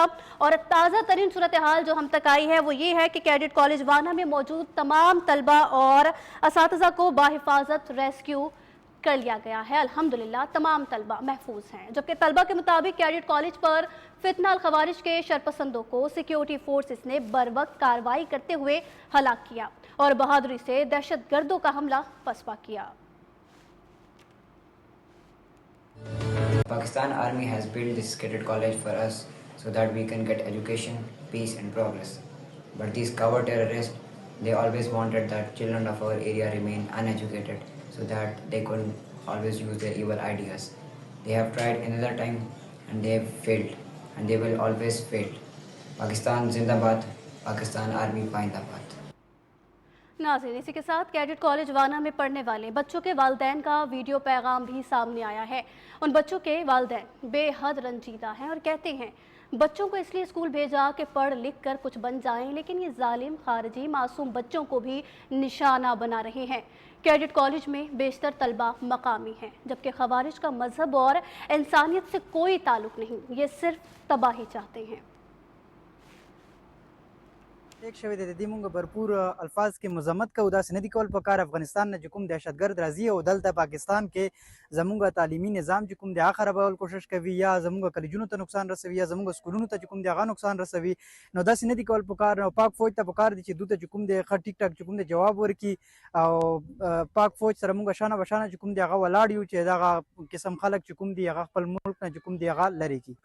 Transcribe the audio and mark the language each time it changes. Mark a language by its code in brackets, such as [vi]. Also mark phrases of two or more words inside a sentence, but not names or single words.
[ur] اور تازہ ترین صورت حال جو ہم تک آئی ہے وہ یہ ہے کہ کیڈٹ کالج وانا میں موجود تمام طلبہ اور اساتذہ کو باحفاظت ریسکیو کر لیا گیا ہے. الحمدللہ تمام طلبہ محفوظ ہیں، جبکہ طلبہ کے مطابق کیڈٹ کالج پر فتنہ الخوارج کے شرپسندوں کو [en] security forces [ur] نے بروقت کارروائی کرتے ہوئے ہلاک کیا اور بہادری سے دہشت گردوں کا حملہ پسپا کیا. [en] Pakistan Army has built this cadet college for us so that we can get education, peace and progress. But these coward terrorists, they always wanted that children of our area remain uneducated so that they could always use their evil ideas. They have tried another time and they have failed and they will always fail. [ur] پاکستان زندہ باد، پاکستان آرمی پائندہ باد. ناظرین، اسی کے ساتھ کیڈٹ کالج وانا میں پڑھنے والے بچوں کے والدین کا ویڈیو پیغام بھی سامنے آیا ہے. ان بچوں کے والدین بے حد رنجیدہ ہیں اور کہتے ہیں بچوں کو اس لیے اسکول بھیجا کہ پڑھ لکھ کر کچھ بن جائیں، لیکن یہ ظالم خارجی معصوم بچوں کو بھی نشانہ بنا رہے ہیں. کیڈٹ کالج میں بیشتر طلبہ مقامی ہیں، جبکہ خوارج کا مذہب اور انسانیت سے کوئی تعلق نہیں، یہ صرف تباہی چاہتے ہیں. [ps] एक شوی د دې مونږ भरपूर الفاظ کې مذمت کوو، داسې نه دي کول پکار. افغانستان نه چې کوم دهشتګرد راځي او دلته پاکستان کې زمونږ تعلیمي نظام چې کوم دی هغه خرابول کوشش کوي یا زمونږ کلیجونو ته نقصان رسوي یا زمونږ سکولونو ته چې کوم دی هغه نقصان رسوي، نو داسې نه دي کول پکار. نو پاک فوج ته پکار دي چې دوی ته چې کوم دی ښه ټیک ټاک چې کوم دی جواب ورکړي او پاک فوج سره مونږ شانه بشانه چې کوم دی هغه ولاړ یو چې دغه قسم خلک چې کوم دی هغه خپل ملک نه چې کوم دی هغه لري کړي.